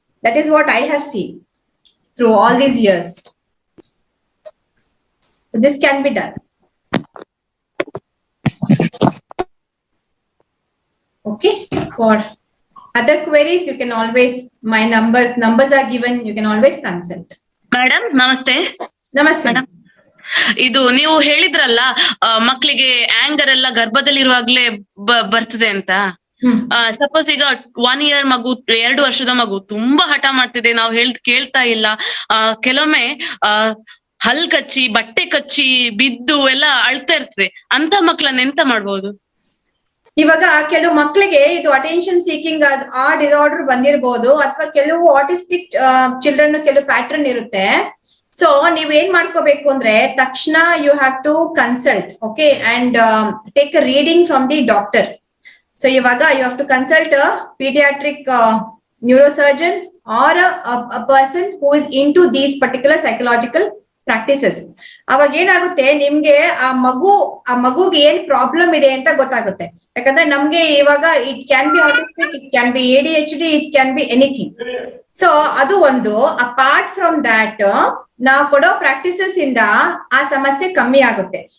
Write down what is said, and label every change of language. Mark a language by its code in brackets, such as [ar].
[en] That is what I have seen through all these years. So this can be done. Okay, for other queries you can always, my numbers are given, you can always consult. Madam, namaste. Namaste. [kn] Madam, ಇದು ನೀವು ಹೇಳಿದ್ರಲ್ಲ ಮಕ್ಕಳಿಗೆ anger ಎಲ್ಲ ಗರ್ಭದಲ್ಲಿರುವಾಗ್ಲೇ ಬರ್ತದೆ ಅಂತ. Suppose ಈಗ 1 year ಮಗು, 2 ವರ್ಷದ ಮಗು ತುಂಬಾ ಹಠ ಮಾಡ್ತಿದೆ, ನಾವು ಕೇಳ್ತಾ ಇಲ್ಲ, ಕೆಲವೊಮ್ಮೆ ಹಲ್ ಕಚ್ಚಿ ಬಟ್ಟೆ ಕಚ್ಚಿ ಬಿದ್ದು ಎಲ್ಲ ಅಳ್ತಾ ಇರ್ತದೆ, ಅಂತ ಮಕ್ಳನ್ನ ಎಂತ ಮಾಡ್ಬೋದು? ಇವಾಗ ಕೆಲವು ಮಕ್ಕಳಿಗೆ ಇದು ಅಟೆನ್ಷನ್ ಸೀಕಿಂಗ್ ಆ ಡಿಸಾರ್ಡರ್ ಬಂದಿರಬಹುದು, ಅಥವಾ ಕೆಲವು ಆಟಿಸ್ಟಿಕ್ ಚಿಲ್ಡ್ರನ್ ಕೆಲವು ಪ್ಯಾಟರ್ನ್ ಇರುತ್ತೆ. ಸೊ ನೀವ್ ಏನ್ ಮಾಡ್ಕೋಬೇಕು ಅಂದ್ರೆ ತಕ್ಷಣ [en] You have to consult, okay, and take a reading from the doctor. So ಇವಾಗ you have to consult a paediatric neurosurgeon or a person who is into these particular psychological practices. [kn] ಅವಾಗ ಏನಾಗುತ್ತೆ, ನಿಮ್ಗೆ ಆ ಮಗುಗೆ ಏನ್ ಪ್ರಾಬ್ಲಮ್ ಇದೆ ಅಂತ ಗೊತ್ತಾಗುತ್ತೆ. ಯಾಕಂದ್ರೆ ನಮ್ಗೆ ಇವಾಗ [en] It can be autistic, it can be ADHD, it can be anything. So [kn] ಅದು ಒಂದು. [en] apart from that, [kn] ನಾವು ಕೊಡೋ ಪ್ರಾಕ್ಟೀಸಸ್ ಇಂದ ಆ ಸಮಸ್ಯೆ ಕಮ್ಮಿ ಆಗುತ್ತೆ.